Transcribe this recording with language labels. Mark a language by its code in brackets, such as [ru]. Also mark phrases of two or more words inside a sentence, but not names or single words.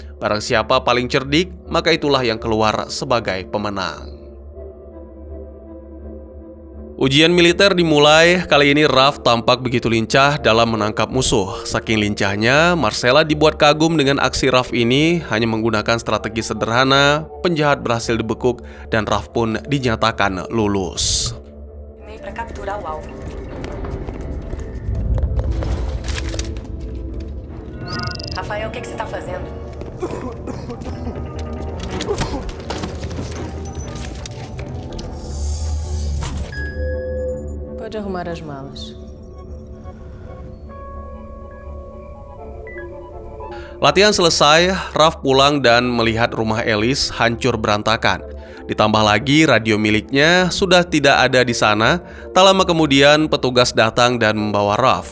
[id] Barang siapa paling cerdik, maka itulah yang keluar sebagai pemenang. Ujian militer dimulai, kali ini Raf tampak begitu lincah dalam menangkap musuh. Saking lincahnya, Marcella dibuat kagum dengan aksi Raf ini hanya menggunakan strategi sederhana, penjahat berhasil dibekuk dan Raf pun dinyatakan lulus. [pt] Meio para capturar o alvo. Rafael, o que você tá fazendo? Pode arrumar as malas. [id] Latihan selesai, Raf pulang dan melihat rumah Elis hancur berantakan. Ditambah lagi radio miliknya sudah tidak ada di sana. Tak lama kemudian petugas datang dan membawa Raf.